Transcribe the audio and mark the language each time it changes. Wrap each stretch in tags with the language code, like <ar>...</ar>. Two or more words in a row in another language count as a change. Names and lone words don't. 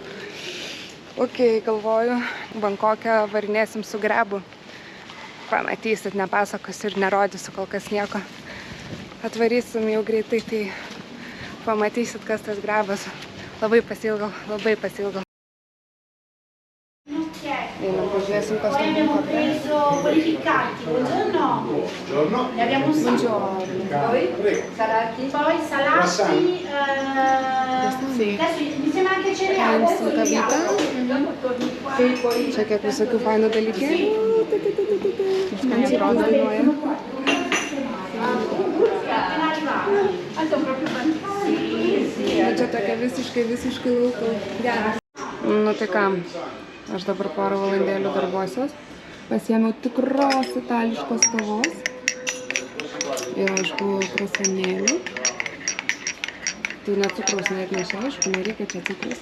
<lt>Ok, galvoju, Bankoke varinėsim su grebu. Pamatysit, nepasakosiu ir nerodysiu kol kas nieko. Atvarysim jau greitai, tai pamatysit, kas tas grebas. Labai pasilgau. Einam, pažiūrėsim, kas tai</lt> <it>Abbiamo preso quelli piccati, buongiorno. Buongiorno. Ne abbiamo 6. Poi salati. Poi salati, adesso mi sembra anche cereali, adesso li apro.</it> <lt>Čia kiek visokių fainų dalykėlių. Mums rodo dainuoja.</lt> <it>Appena arrivati. Sono proprio fantastici.</it> <lt>Čia tokia visiškai lauko. Geras. Nu tai ką, aš dabar porą valandėlių darbuosios. Pasiėmiau tikros itališkos kavos. Ir aišku, krasanėlių. Tai net cukraus net neša, aišku, nereikia čia cukraus.</lt>